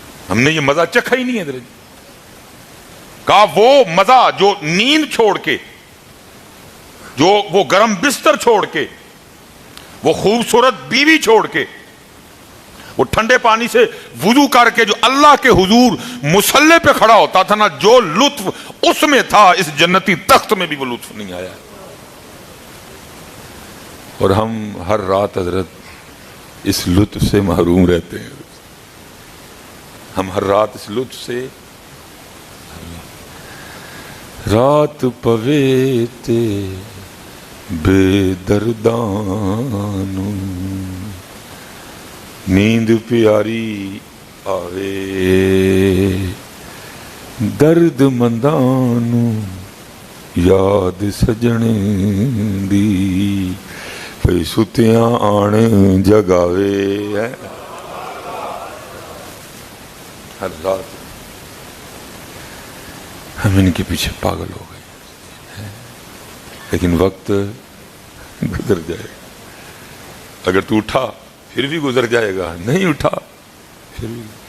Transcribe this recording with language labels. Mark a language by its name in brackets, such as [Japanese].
[Urdu] ہم نے یہ مزہ چکھا ہی نہیں ہے. حضرت کہا وہ مزہ جو نیند چھوڑ کے, جو وہ گرم بستر چھوڑ کے, وہ خوبصورت بیوی چھوڑ کے, وہ ٹھنڈے پانی سے وضو کر کے جو اللہ کے حضور مصلی پہ کھڑا ہوتا تھا نا, جو لطف اس میں تھا اس جنتی تخت میں بھی وہ لطف نہیں آیا. اور ہم ہر رات حضرت اس لطف سے محروم رہتے ہیں. ہم ہر رات اس لطف سے, [Punjabi] رات پوے تے بے دردانو نیند پیاری آوے درد مندانو یاد سجن دی پئی ستیاں آن جگاوے. [Urdu] ہر رات ہم ان کے پیچھے پاگل ہو گئے, لیکن وقت گزر جائے گا. اگر تو اٹھا پھر بھی گزر جائے گا, نہیں اٹھا پھر بھی.